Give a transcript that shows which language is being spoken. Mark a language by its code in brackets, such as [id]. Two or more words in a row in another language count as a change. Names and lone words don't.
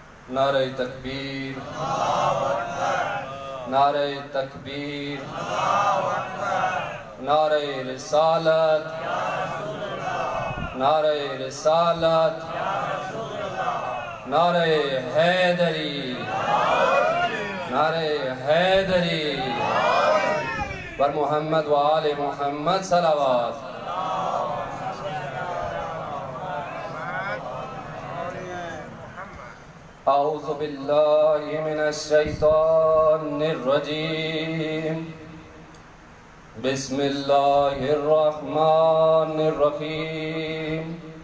[ur] نعرہ تکبیر، نعرہ تکبیر، نعرہ رسالت، نعرہ رسالت، نعرہ حیدری، نعرہ حیدری، بر محمد و آل محمد صلوات۔ [ar] اعوذ باللہ من الشیطان الرجیم، بسم اللہ الرحمن الرحیم،